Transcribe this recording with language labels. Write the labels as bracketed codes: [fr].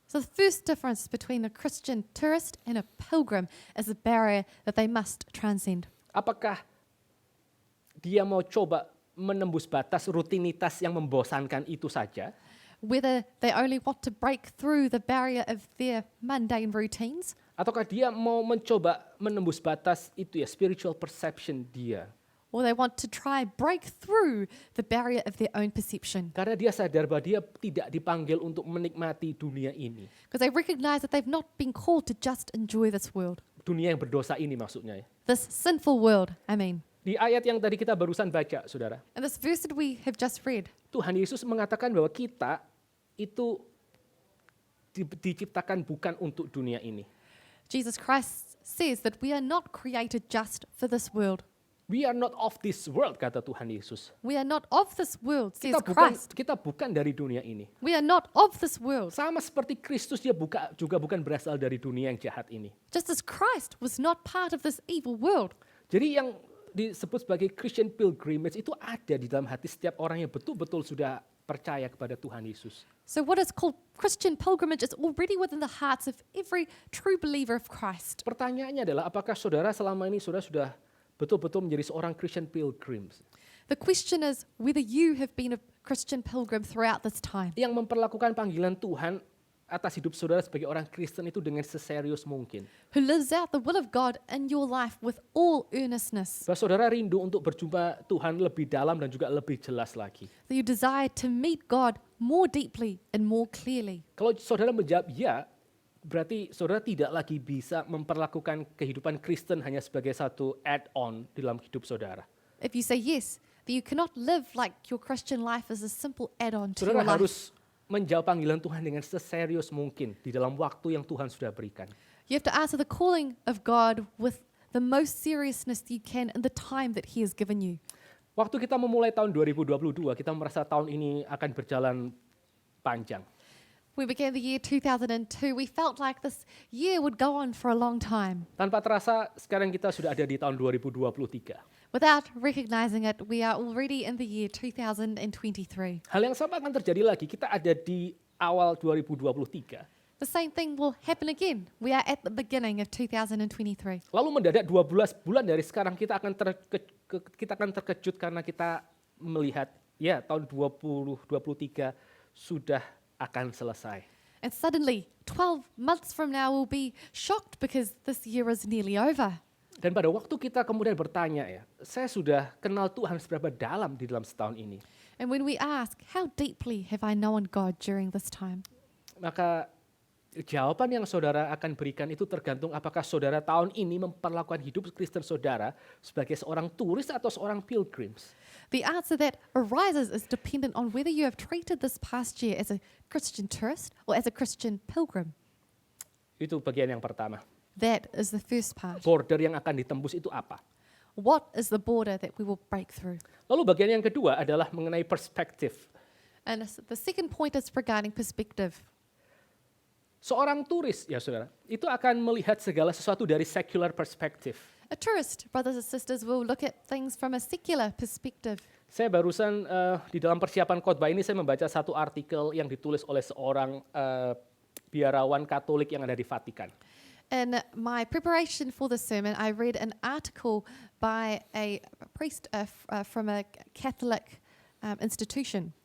[en] So the first difference between a Christian tourist and a pilgrim is the barrier that they must transcend. [id] Apakah dia mau coba menembus batas rutinitas yang membosankan itu saja, [en] Whether they only want to break through the barrier of their mundane routines, [id] ataukah dia mau mencoba menembus batas itu ya, [en] spiritual perception [id] dia. [en] or they want to try break through the barrier of their own perception. [id] Karena dia sadar bahwa dia tidak dipanggil untuk menikmati dunia ini. [en] Because they recognize that they've not been called to just enjoy this world. [id] Dunia yang berdosa ini maksudnya ya. [en] This sinful world, I mean. [id] Di ayat yang tadi kita barusan baca, saudara, [en] And this verse that we have just read, [id] Tuhan Yesus mengatakan bahwa kita itu diciptakan bukan untuk dunia ini. [en] Jesus Christ says that we are not created just for this world. We are not of this world, [id] kata Tuhan Yesus. [en] We are not of this world, says [id] Kita [en] Christ. [id] bukan dari dunia ini. [en] We are not of this world. [id] Sama seperti Kristus, dia juga bukan berasal dari dunia yang jahat ini. [en] Just as Christ was not part of this evil world. [id] Jadi yang disebut sebagai Christian pilgrimage itu ada di dalam hati setiap orang yang betul-betul sudah percaya kepada Tuhan Yesus. [en] So what is called Christian pilgrimage is already within the hearts of every true believer of Christ. [id] Pertanyaannya adalah apakah saudara selama ini saudara sudah betul-betul menjadi seorang Christian pilgrim [en] The question is whether you have been a Christian pilgrim throughout this time, [id] yang memperlakukan panggilan Tuhan atas hidup saudara sebagai orang Kristen itu dengan seserius mungkin. [en] who lives out the will of God in your life with all earnestness, [id] Bahwa saudara rindu untuk berjumpa Tuhan lebih dalam dan juga lebih jelas lagi. [en] that you desire to meet God more deeply and more clearly. [id] Kalau saudara menjawab ya, berarti saudara tidak lagi bisa memperlakukan kehidupan Kristen hanya sebagai satu add-on di dalam hidup saudara. [en] If you say yes, then you cannot live like your Christian life is a simple add-on to [id] Saudara [en] your life. [id] harus menjawab panggilan Tuhan dengan seserius mungkin di dalam waktu yang Tuhan sudah berikan. [en] You have to answer the calling of God with the most seriousness you can in the time that He has given you. [id] Waktu kita memulai tahun 2022, kita merasa tahun ini akan berjalan panjang. [en] We began the year 2002. We felt like this year would go on for a long time. [id] Tanpa terasa sekarang kita sudah ada di tahun 2023. [en] Without recognizing it, we are already in the year 2023. [id] Hal yang sama akan terjadi lagi, kita ada di awal 2023. [en] The same thing will happen again. We are at the beginning of 2023. [id] Lalu mendadak 12 bulan dari sekarang kita akan terkejut karena kita melihat ya tahun 2023 sudah akan selesai. [en] And suddenly, 12 months from now, we'll be shocked because this year is nearly over. [id] Dan pada waktu kita kemudian bertanya ya, saya sudah kenal Tuhan seberapa dalam di dalam setahun ini. [en] And when we ask, how deeply have I known God during this time? [id] Maka jawaban yang saudara akan berikan itu tergantung apakah saudara tahun ini memperlakukan hidup Kristen saudara sebagai seorang turis atau seorang pilgrims. [en] The answer that arises is dependent on whether you have treated this past year as a Christian tourist or as a Christian pilgrim. [id] Itu bagian yang pertama. [en] That is the first part. [id] Border yang akan ditembus itu apa? [en] What is the border that we will break through? [id] Lalu bagian yang kedua adalah mengenai perspektif. [en] And the second point is regarding perspective. [id] Seorang turis ya saudara, itu akan melihat segala sesuatu dari [en] secular perspective. A tourist, brothers and sisters, will look at things from a secular perspective. [id] Saya barusan di dalam persiapan khotbah ini saya membaca satu artikel yang ditulis oleh seorang biarawan Katolik yang ada di Vatikan. [en] In my preparation for this sermon, I read an article by a priest from a Catholic institution.